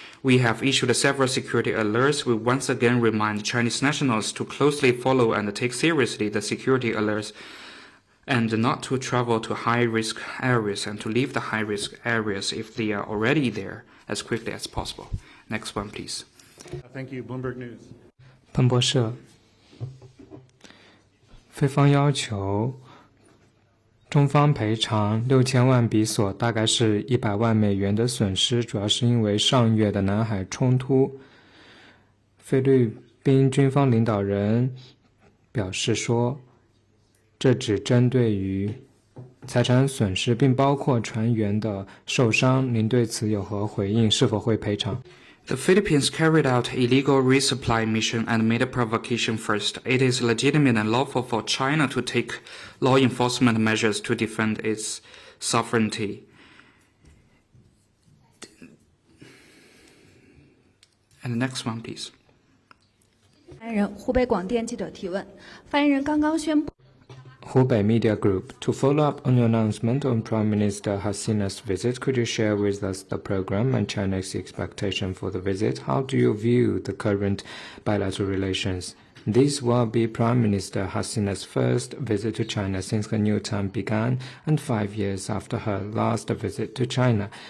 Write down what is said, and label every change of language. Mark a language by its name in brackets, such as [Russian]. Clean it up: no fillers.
[English] We have issued several security alerts. We once again remind Chinese nationals to closely follow and take seriously the security alerts, and not to travel to high-risk areas, and to leave the high-risk areas if they are already there as quickly as possible. Next one, please. Thank you. Bloomberg News. [Chinese] 彭博社，菲方要求中方赔偿6000万比索，大概是100万美元的损失，主要是因为上月的南海冲突。菲律宾军方领导人表示说，这只针对于财产损失，并包括船员的受伤。您对此有何回应？是否会赔偿？ [English] The Philippines carried out illegal resupply mission and made a provocation first. It is legitimate and lawful for China to take law enforcement measures to defend its sovereignty. And the next one, please. [Chinese] 发言人湖北广电记者提问：发言人刚刚宣布。 [English] Hubei Media Group, to follow up on your announcement on Prime Minister Hasina's visit, could you share with us the program and China's expectation for the visit? How do you view the current bilateral relations? This will be Prime Minister Hasina's first visit to China since her new term began and 5 years after her last visit to China.